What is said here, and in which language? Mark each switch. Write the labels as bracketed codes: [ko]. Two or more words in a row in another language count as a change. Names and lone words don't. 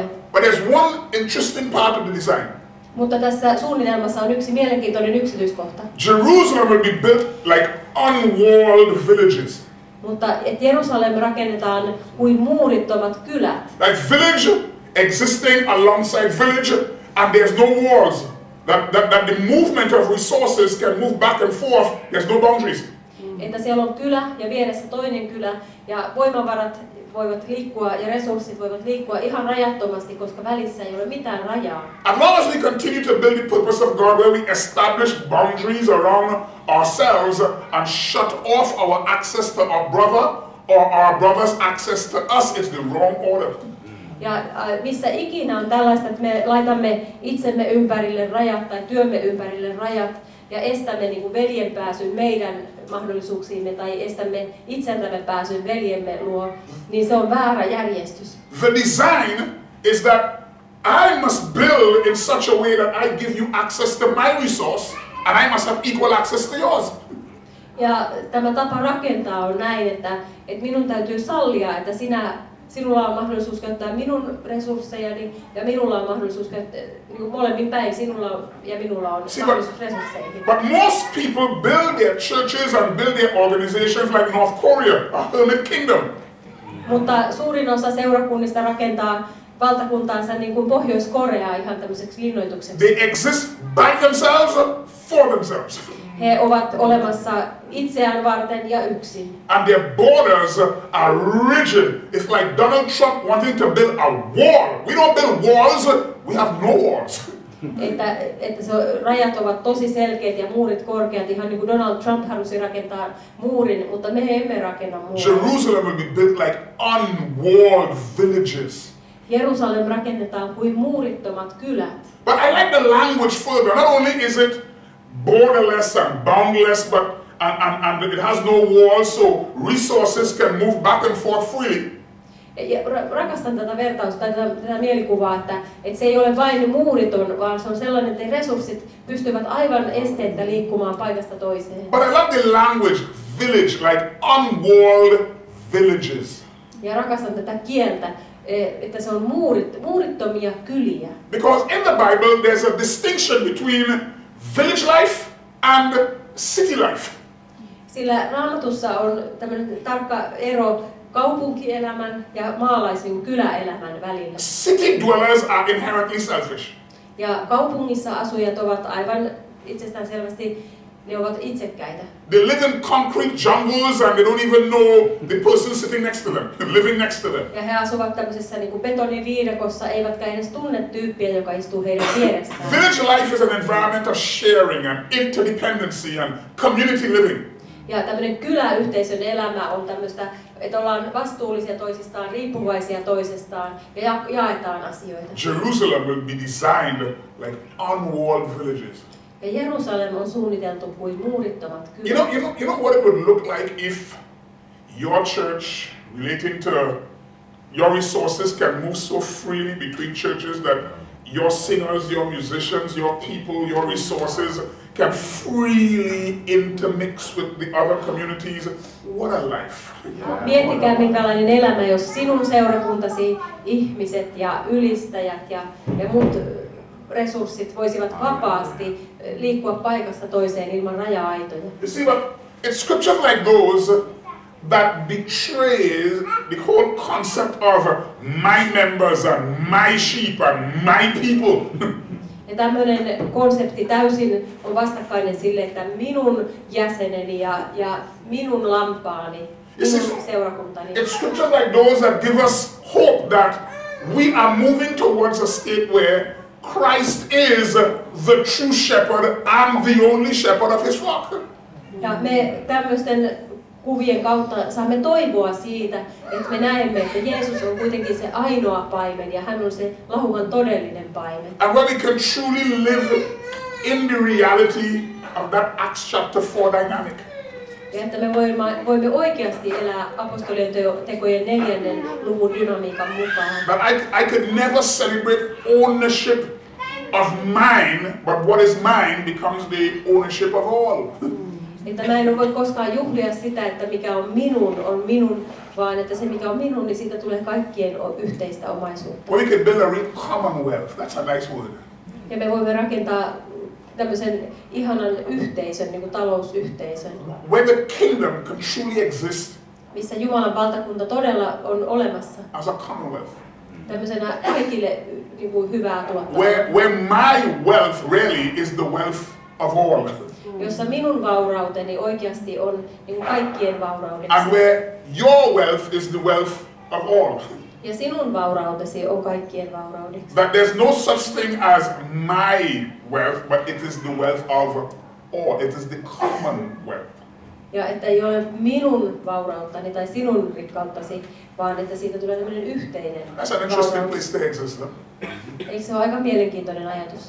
[en] But there's one interesting part of the design. [fi] Mutta tässä suunnitelmassa on yksi mielenkiintoinen yksityiskohta. [en] Jerusalem will be built like unwalled villages. [fi] Mutta että Jerusalem rakennetaan kuin muurittomat kylät. [en] Like village existing alongside village and there's no walls. That the movement of resources can move back and forth. There's no boundaries. [fi] Että siellä on kylä ja vieressä toinen kylä ja voimavarat voivat liikkua ja resurssit voivat liikkua ihan rajattomasti, koska välissä ei ole mitään rajaa. [en] As long as we continue to build the purpose of God where we establish boundaries around ourselves and shut off our access to our brother or our brother's access to us, it's the wrong order. [fi] Ja missä ikinä on tällaista, että me laitamme itsemme ympärille rajat tai työmme ympärille rajat ja estämme niin kuin veljen pääsyn meidän mahdollisuuksiimme tai estämme itseltämme pääsyn veljemme luo, niin se on väärä järjestys. [en] The design is that I must build in such a way that I give you access to my resource and I must have equal access to yours. [fi] Ja tämä tapa rakentaa on näin, että minun täytyy sallia, että sinulla on mahdollisuus käyttää minun resurssejani ja minulla on mahdollisuus käyttää niin molemmin päin, sinulla ja minulla on mahdollisuus resursseihin. [en] But most people build their churches and build their organizations like North Korea, a hermit kingdom. [fi] Mutta suurin osa seurakunnista rakentaa valtakuntaansa niin kuin Pohjois-Korea ihan tämmöiseksi linnoitukseksi. [en] They exist by themselves for themselves. [fi] He ovat olemassa itseään varten ja yksin. [en] And their borders are rigid. It's like Donald Trump wanting to build a wall. We don't build walls, we have no walls. [fi] Että rajat ovat tosi selkeät ja muurit korkeat, ihan niin kuin Donald Trump halusi rakentaa muurin, mutta me emme rakenna muuria. [en] Jerusalem will be built like unwalled villages. [fi] Jerusalem rakennetaan kuin muurittomat kylät. [en] But I like the language further. Not only is it borderless and boundless, but and it has no walls, so resources can move back and forth freely. [fi] Ja rakastan tätä vertausta, tätä mielikuvaa, että se ei ole vain muuriton, vaan se on sellainen, että resurssit pystyvät aivan esteettä liikkumaan paikasta toiseen. [en] But I love the language, village, like unwalled villages. [fi] Ja rakastan tätä kieltä, että se on muurittomia kyliä. [en] Because in the Bible there's a distinction between village life and city life. [fi] Sillä Raamatussa on tämmöinen tarkka ero kaupunkielämän ja maalaisen kyläelämän välillä. [en] City dwellers are inherently selfish. [fi] Ja kaupungissa asujat ovat aivan itsestään selvästi, ne ovat itsekkäitä. [en] They live in concrete jungles and they don't even know the person sitting next to them, living next to them. [fi] Ja he asuvat tämmöisessä niin kuin betoniviidakossa, eivätkä edes tunne tyyppiä, joka istuu heidän vieressään. [en] Village life is an environment of sharing and interdependency and community living. [fi] Ja tämmöinen kyläyhteisön elämä on tämmöistä, että ollaan vastuullisia toisistaan, riippuvaisia toisestaan ja jaetaan asioita. [en] Jerusalem will be designed like unwalled villages. [fi] Ja Jerusalem on suunniteltu kuin muurittomat kylät. [en] You know what it would look like if your church relating to your resources can move so freely between churches that your singers, your musicians, your people, your resources can freely intermix with the other communities. What a life. [fi] Miettikää minkälainen elämä, jos sinun seurakuntasi ihmiset ja ylistäjät ja muut resurssit voisivat vapaasti liikkua paikasta toiseen ilman raja-aitoja. [en] You see, but it's scriptures like those that betrays the whole concept of my members and my sheep and my people. [fi] Ja tämmöinen konsepti täysin on vastakkainen sille, että minun jäseneni ja minun lampaani, minun seurakuntani. [en] It's scriptures like those that give us hope that we are moving towards a state where Christ is the true shepherd and the only shepherd of his flock. [fi] Ja me tämmöisten kuvien kautta saamme toivoa siitä, että me näemme, että Jeesus on kuitenkin se ainoa paimen ja hän on se lahukan todellinen paimen. [en] And where we can truly live in the reality of that Acts chapter 4 dynamic. [fi] Ja että me voimme oikeasti elää apostolien tekojen 4. luvun dynamiikan mukaan. [en] But I could never celebrate ownership of mine, but what is mine becomes the ownership of all. [fi] Että mä en voi koskaan juhlia sitä, että mikä on minun, vaan että se mikä on minun, niin siitä tulee kaikkien yhteistä omaisuutta. [en] Well, we could build a real commonwealth. That's a nice word. [fi] Ja me voimme rakentaa tämmöisen ihanan yhteisön, niin kuin talousyhteisön, [en] Where the kingdom can truly exist [fi] missä Jumalan valtakunta todella on olemassa. [en] as a commonwealth. [fi] Tämmöisenä kaikille niin kuin hyvää tuottavaa. [en] Where my wealth really is the wealth of all. [fi] Jossa minun vaurauteni oikeasti on niin kuin kaikkien vauraudeksi. [en] And where your wealth is the wealth of all. [fi] Ja sinun vaurautesi on kaikkien vauraudeksi. [en] That there's no such thing as my wealth, but it is the wealth of all. It is the common wealth. [fi] Ja että ei ole minun vaurauttani tai sinun rikkauttasi, vaan että siitä tulee tämmöinen yhteinen [en] That's an interesting [fi] vauraus. [en] place to exist. No? [fi] Eikö se ole aika mielenkiintoinen ajatus?